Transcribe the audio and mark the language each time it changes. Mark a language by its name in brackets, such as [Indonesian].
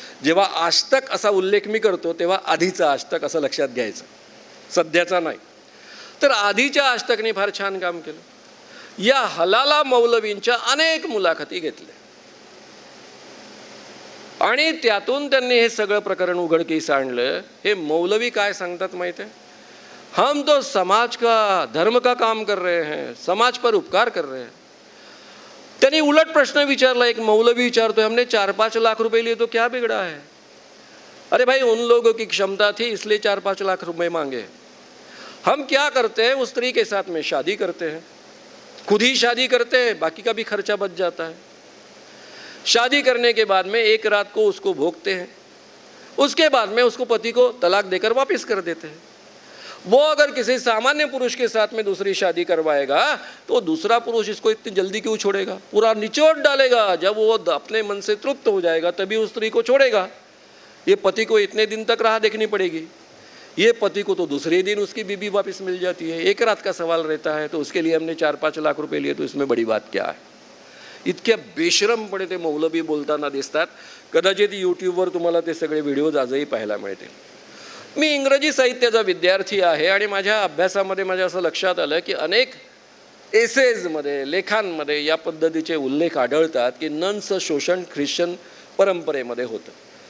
[Marathi] जेव्हा आजतक असा उल्लेख मी करतो तेव्हा आधीचा आजतक असं लक्षात घ्यायचं, सध्याचा नाही. तर आधीच्या आजतकनी फार छान काम केलं. या हलाला मौलवींच्या अनेक मुलाखती घेतल्या आणि त्यातून त्यांनी हे सगळं प्रकरण उघडकीस आणलं. हे मौलवी काय सांगतात माहिती आहे? [Hindi] हम तो समाज का, धर्म का काम कर रहे हैं, समाज पर उपकार कर रहे हैं. [Marathi] त्यांनी उलट प्रश्न विचारला. एक मौलवी विचारतोय, [Hindi] हमने 4-5 लाख रुपए लिए तो क्या बिगड़ा है? अरे भाई, उन लोगों की क्षमता थी इसलिए 4-5 लाख रुपए मांगे. हम क्या करते हैं, उस स्त्री के साथ में शादी करते हैं, खुद ही शादी करते हैं, बाकी का भी खर्चा बच जाता है. शादी करने के बाद में एक रात को उसको भोगते हैं, उसके बाद में उसको पति को तलाक देकर वापस कर देते हैं. वो अगर किसी सामान्य पुरुष के साथ में दूसरी शादी करवाएगा तो दूसरा पुरुष इसको इतनी जल्दी क्यों छोड़ेगा? पूरा निचोड़ डालेगा. जब वो अपने मन से तृप्त हो जाएगा तभी उस स्त्री को छोड़ेगा. ये पति को इतने दिन तक राह देखनी पड़ेगी. ये पति को तो दूसरे दिन उसकी बीबी वापस मिल जाती है. एक रात का सवाल रहता है, तो उसके लिए हमने 4-5 लाख रुपए लिए, तो इसमें बड़ी बात क्या है? [Marathi] इतक्या बेशरमपणे ते मौलवी बोलताना दिसतात. कदाचित यूट्यूबवर तुम्हाला ते सगळे व्हिडिओज आजही पाहायला मिळतील. मी इंग्रजी साहित्याचा विद्यार्थी आहे आणि माझ्या अभ्यासामध्ये माझ्या असं लक्षात आलं की अनेक एसेजमध्ये, लेखांमध्ये या पद्धतीचे उल्लेख आढळतात की नन्सचं शोषण ख्रिश्चन परंपरेमध्ये होतं.